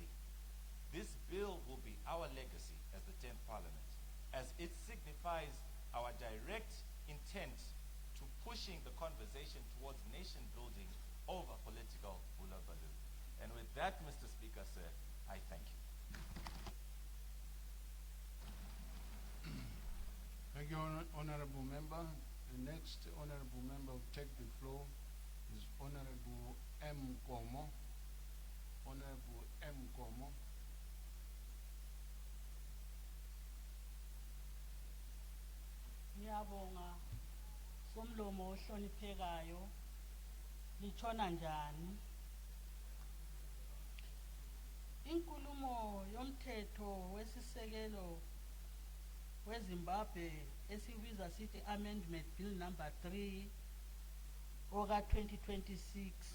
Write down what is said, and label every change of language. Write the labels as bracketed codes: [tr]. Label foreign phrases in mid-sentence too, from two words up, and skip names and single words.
[en] This bill will be our legacy as the 10th Parliament, as it signifies our direct intent to pushing the conversation towards nation building over political hullabaloo. And with that, Mr. Speaker, sir, I thank you. Thank you, Honorable Member. The next Honorable Member who take the floor is Honorable M. Gomo. Honorable M. Gomo. [nd] Ngiyabonga somlomo ohloniphekayo, litshona njani? Inkulumo yomthetho wesisekelo weZimbabwe esibiza sithi Amendment Bill number 3 oka 2026.